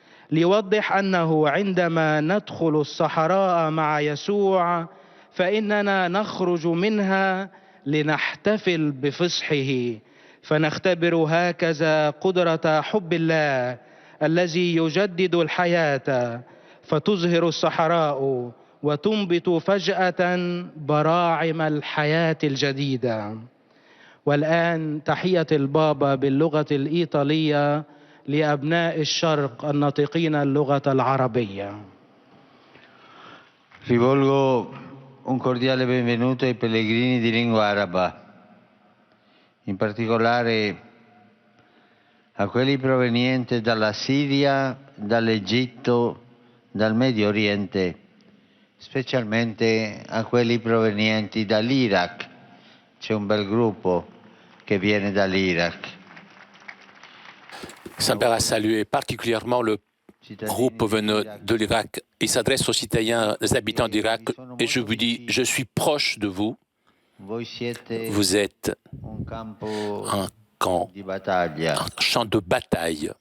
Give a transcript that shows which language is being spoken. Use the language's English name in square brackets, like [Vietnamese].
[Arabic] ليوضح أنه عندما ندخل الصحراء مع يسوع فإننا نخرج منها لنحتفل بفصحه، فنختبر هكذا قدرة حب الله الذي يجدد الحياة، فتزهر الصحراء وتنبت فجأة براعم الحياة الجديدة. والآن تحية البابا باللغة الإيطالية لأبناء الشرق الناطقين اللغة العربية. [Italian] Rivolgo un cordiale benvenuto ai pellegrini di lingua araba, in particolare a quelli provenienti dalla Siria, dall'Egitto, dal Medio Oriente, specialmente a quelli provenienti dall'Iraq. C'è un bel gruppo che viene dall'Iraq. [French] Saint-Père a salué particulièrement le groupe venant de l'Irak. Il s'adresse aux citoyens, les habitants d'Irak, et je vous dis, je suis proche de vous. Vous êtes un camp, un champ de bataille.